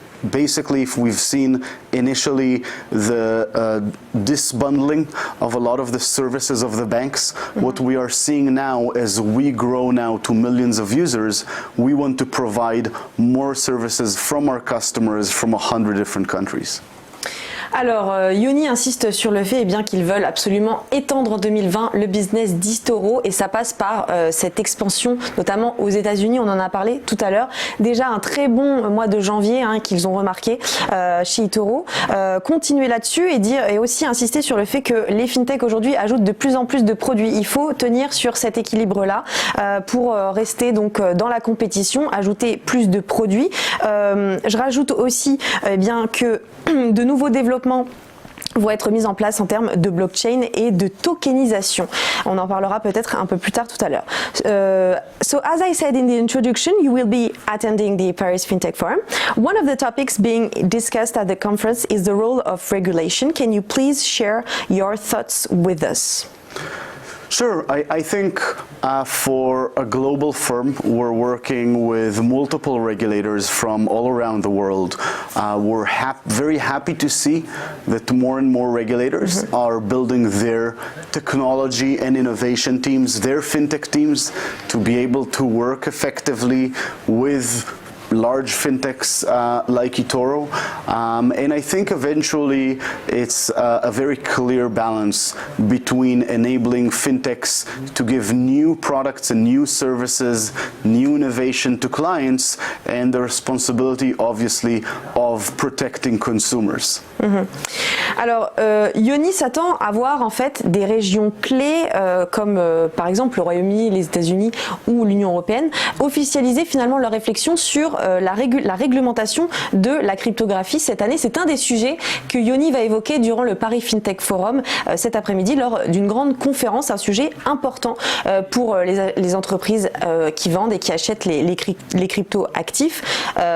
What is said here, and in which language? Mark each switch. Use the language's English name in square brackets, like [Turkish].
[English] Basically, if we've seen initially the disbundling of a lot of the services of the banks, what we are seeing now as we grow now to millions of users, we want to provide more services from our customers from 100 different countries. [French] Alors, Yoni insiste sur le fait qu'ils veulent absolument étendre en 2020 le business d'eToro et ça passe par cette expansion, notamment aux États-Unis. On en a parlé tout à l'heure. Déjà un très bon mois de janvier qu'ils ont remarqué chez eToro. Continuer là-dessus et aussi insister sur le fait que les fintechs aujourd'hui ajoutent de plus en plus de produits. Il faut tenir sur cet équilibre-là pour rester donc dans la compétition, ajouter plus de produits. Je rajoute aussi que de nouveaux développements vont être mis en place en termes de blockchain et de tokenisation. On en parlera peut-être un peu plus tard tout à l'heure. [English] So as I said in the introduction, you will be attending the Paris FinTech Forum. One of the topics being discussed at the conference is the role of regulation. Can you please share your thoughts with us? Sure. I think for a global firm, we're working with multiple regulators from all around the world. We're very happy to see that more and more regulators are building their technology and innovation teams, their fintech teams, to be able to work effectively with large fintechs like eToro, and I think eventually it's a very clear balance between enabling fintechs to give new products and new services, new innovation to clients, and the responsibility obviously of protecting consumers. [French] Alors, Yoni s'attend à voir en fait des régions clés comme par exemple le Royaume-Uni, les États-Unis ou l'Union européenne officialiser finalement leur réflexion sur la réglementation de la cryptographie cette année. C'est un des sujets que Yoni va évoquer durant le Paris FinTech Forum cet après-midi lors d'une grande conférence, un sujet important pour les entreprises qui vendent et qui achètent les crypto-actifs.